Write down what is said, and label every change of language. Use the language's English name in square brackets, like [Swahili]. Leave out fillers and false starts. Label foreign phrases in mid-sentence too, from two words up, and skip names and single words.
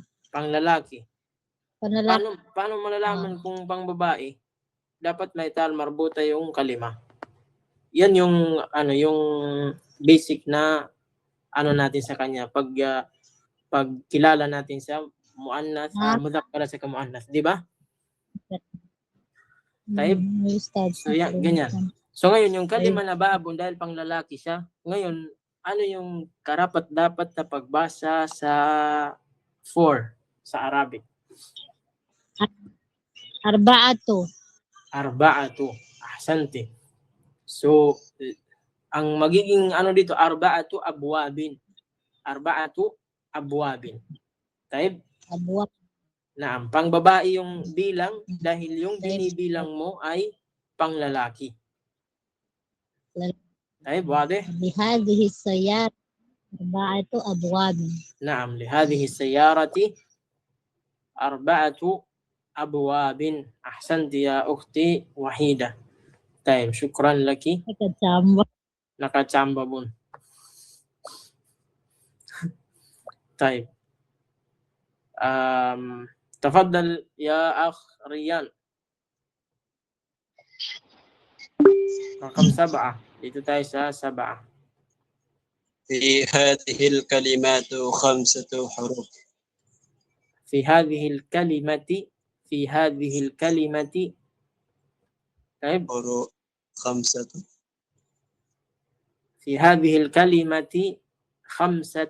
[Filipino] Panglalaki. Paano malalaman kung pangbabae? Dapat may [Arabic] تاء مربوطة [Filipino] yung kalima. Yan yung basic na natin sa kanya pag kilala natin sa [Arabic] مؤنث، مذكر [Filipino] sa muannas, di ba? Taib. So yan, ganyan. So ngayon yung kalima na babun dahil panglalaki siya. Ngayon, ano yung karapat dapat na pagbasa sa 4 sa Arabic? Arba'atu. Ahsanti. So ang magiging dito [Arabic] أربعة أبواب. [Filipino] Taib? Abwab. Naam, pangbabae yung bilang dahil yung binibilang mo ay panglalaki. Taib, wade? [Arabic] لهذه سيارة أربعة أبواب. نعم، لهذه السيارة أربعة أبواب. أحسنت يا أختي Wahida. طيب، شكرا لك. Nakachamba bun. Taib. تفضل يا أخ Riyan. رقم 7. [Filipino] Dito tayo sa 7. [Arabic] في هذه الكلمات 5 حروف. في هذه الكلمة في هذه الكلمة طيب 5 في هذه الكلمة 5